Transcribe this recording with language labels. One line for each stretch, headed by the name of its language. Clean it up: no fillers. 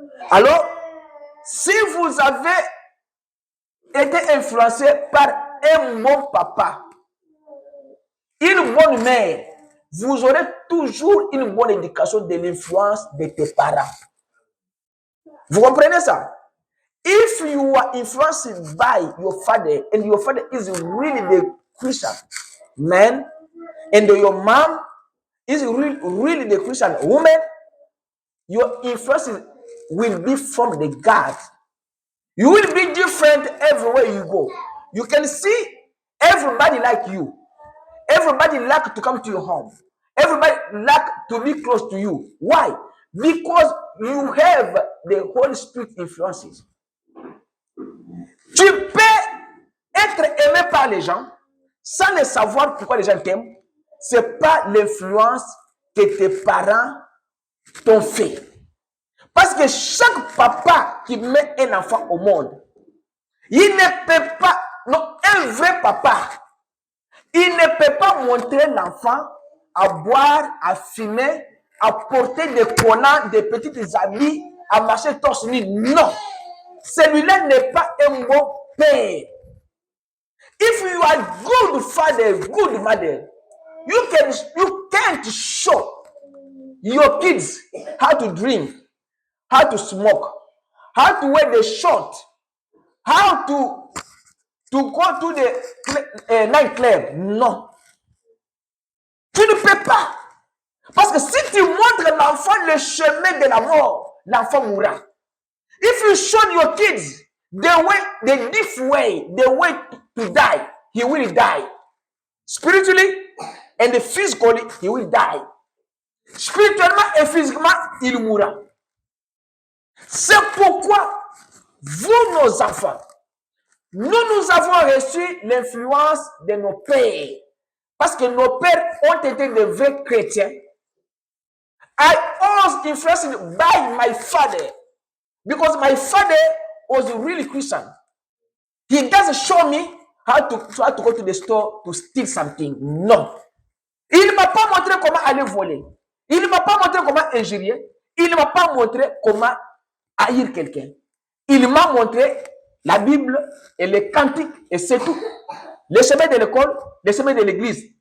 French: Alors, si vous avez été influencé par un bon papa, une bonne mère, vous aurez toujours une bonne éducation de l'influence de tes parents. Vous comprenez ça?
English: If you are influenced by your father, and your father is really the Christian man, and your mom is really the Christian woman, your influence will be from the God. You will be different everywhere you go. You can see everybody like you. Everybody like to come to your home. Everybody like to be close to you. Why? Because you have the Holy Spirit influences.
French: Tu peux être aimé par les gens sans le savoir pourquoi les gens t'aiment. Ce n'est pas l'influence que tes parents t'ont fait. Parce que chaque papa qui met un enfant au monde, il ne peut pas, non, un vrai papa, il ne peut pas montrer l'enfant à boire, à fumer, à porter des collants, des petites habits, à marcher torse nu. Non. Celui-là n'est pas un bon père.
English: If you are good father, good mother, you can't show your kids how to drink, how to smoke, how to wear the short, how to go to the nightclub.
French: Non. Tu ne peux pas. Parce que si tu montres l'enfant le chemin de la mort, l'enfant mourra.
English: If you show your kids the different way, the way to die, he will die. Spiritually and physically, he will die.
French: Spirituellement et physiquement, il mourra. C'est pourquoi vous, nos enfants, nous avons reçu l'influence de nos pères. Parce que nos pères ont été de vrais chrétiens.
English: I was influenced by my father. Because my father was a really Christian. He doesn't show me how to go to the store to steal something.
French: Non. Il ne m'a pas montré comment aller voler. Il ne m'a pas montré comment injurier. Il ne m'a pas montré comment haïr quelqu'un. Il m'a montré la Bible et les cantiques et c'est tout. Les chemins de l'école, les chemins de l'église.